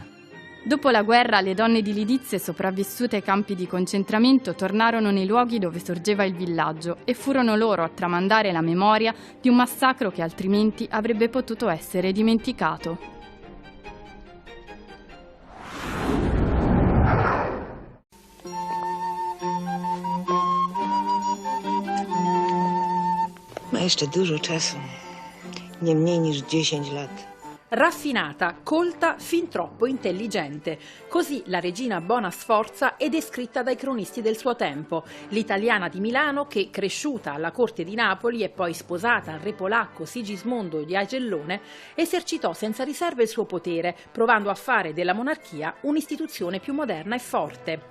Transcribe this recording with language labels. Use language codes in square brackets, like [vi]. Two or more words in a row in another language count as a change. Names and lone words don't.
[it] Dopo la guerra le donne di Lidice sopravvissute ai campi di concentramento tornarono nei luoghi dove sorgeva il villaggio e furono loro a tramandare la memoria di un massacro che altrimenti avrebbe potuto essere dimenticato. [pl] Ma jeszcze dużo czasu, nie mniej niż 10 lat. [it] Raffinata, colta, fin troppo intelligente. Così la regina Bona Sforza è descritta dai cronisti del suo tempo. L'italiana di Milano che, cresciuta alla corte di Napoli e poi sposata al re polacco Sigismondo di Agellone, esercitò senza riserve il suo potere, provando a fare della monarchia un'istituzione più moderna e forte.